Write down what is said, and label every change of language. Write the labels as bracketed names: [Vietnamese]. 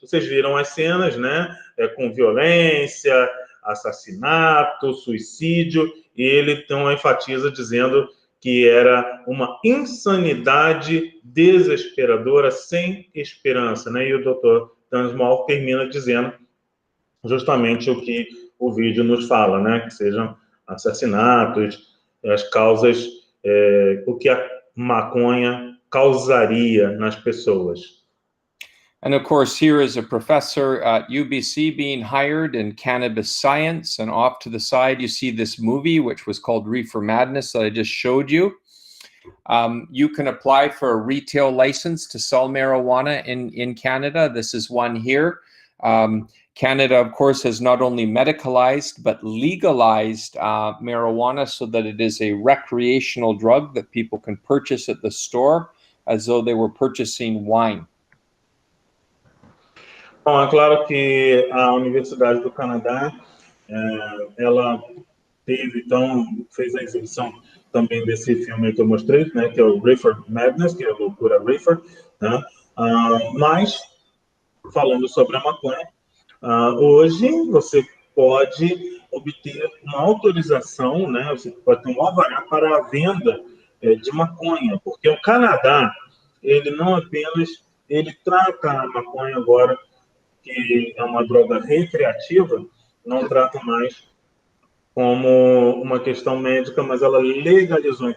[Portuguese] Vocês viram as cenas, né? Com violência, assassinato, suicídio, e ele então enfatiza dizendo que era uma insanidade desesperadora, sem esperança, né? E o Dr. Dan Small termina dizendo justamente o que o vídeo nos fala, né? Que sejam assassinatos, as causas, o que a maconha causaria nas pessoas. [English] And of course, here is a professor at UBC being hired in cannabis science, and off to the side you see this movie, which was called Reefer Madness, that I just showed you. You can apply for a retail license to sell marijuana in Canada. This is one here. Canada, of course, has not only medicalized, but legalized marijuana so that it is a recreational drug that people can purchase at the store as though they were purchasing wine. [Portuguese] Bom, é claro que a Universidade do Canadá, ela fez a exibição também desse filme que eu mostrei, né, que é o Reefer Madness, que é a loucura Reefer, né? Mas, falando sobre a maconha, hoje você pode obter uma autorização, né, você pode ter um alvará para a venda de maconha, porque o Canadá, ele não apenas, ele trata a maconha agora, que é uma droga recreativa, não trata mais como uma questão médica, mas ela legalizou.